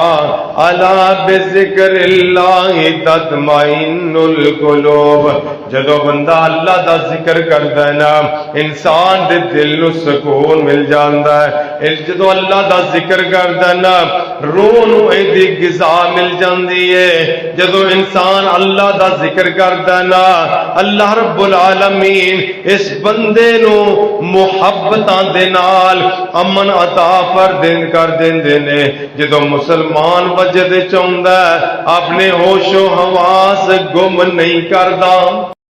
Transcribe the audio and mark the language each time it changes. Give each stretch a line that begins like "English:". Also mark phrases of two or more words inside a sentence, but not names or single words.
Arabic: الا بذکر اللہ تطمئن القلوب.
Punjabi: جدو بندہ اللہ دا ذکر کردا ہے نا انسان دے دل نو سکون مل جاندا ہے. جدو اللہ دا ذکر کردا ہے نا روح نو ایدی غذا مل جاندی ہے. جدو انسان اللہ دا ذکر کردا ہے نا اللہ رب العالمین اس بندے نو محبتاں دے نال امن عطا کر دیندے نے. جدو مسلمان وجد چاہندا ہے اپنے ہوش و حواس گم نہیں کردا.